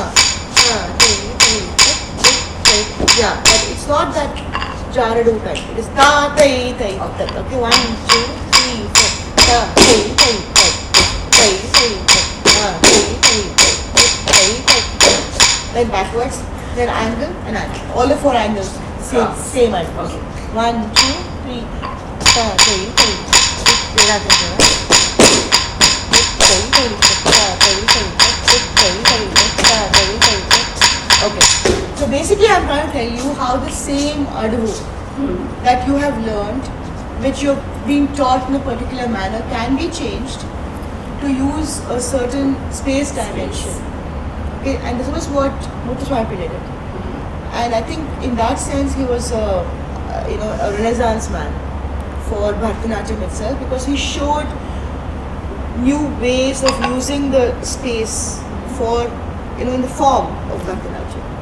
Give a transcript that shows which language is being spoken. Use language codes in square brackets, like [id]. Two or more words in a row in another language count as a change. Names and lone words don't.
[en] Ta, tai, tai, ta. Dit, tai. Yeah, but it's not that Jaradu type. It is ta, tai, tai, ta. Okay, 1, 2, 3, 4. Ta, tai, tai, ta. Tai, tai, ta. Ta, tai, tai, ta. Tai, tai, ta. Then backwards, then angle and angle. All the 4 angles, same angle. Okay. 1, 2, 3. Ta, tai, tai. Pera, pera. Tai, tai, ta. Ta, tai, tai, ta. Tai, tai, ta. Ta, tai, tai, ta. Okay. So basically I'm trying to tell you how the same adavu that you have learned, which you're being taught in a particular manner, can be changed to use a certain space dimension. Okay, and this was what Muthuswami did. And I think in that sense he was a renaissance man for Bharatanatyam itself, because he showed new ways of using the space for, in the form of Bharatanatyam.